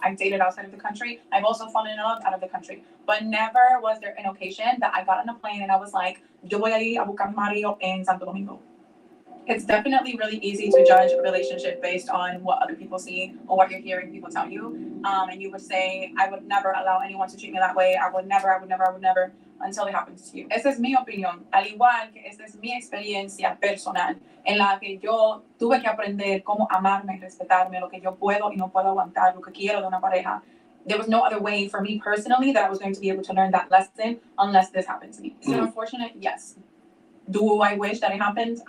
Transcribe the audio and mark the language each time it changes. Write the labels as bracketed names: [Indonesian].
[English] I've dated outside of the country. I've also fallen in love out of the country. But never was there an occasion that I got on a plane and I was like, [Spanish] yo voy a ir a buscar mi marido en Santo Domingo. [English] It's definitely really easy to judge a relationship based on what other people see or what you're hearing people tell you. And you would say, I would never allow anyone to treat me that way. I would never, until it happens to you. [Spanish] Esa es mi opinión. Al igual que esa es mi experiencia personal, en la que yo tuve que aprender cómo amarme, respetarme, lo que yo puedo y no puedo aguantar, lo que quiero de una pareja. [English] There was no other way for me personally that I was going to be able to learn that lesson unless this happened to me. Is it unfortunate? Yes. Do I wish that it happened?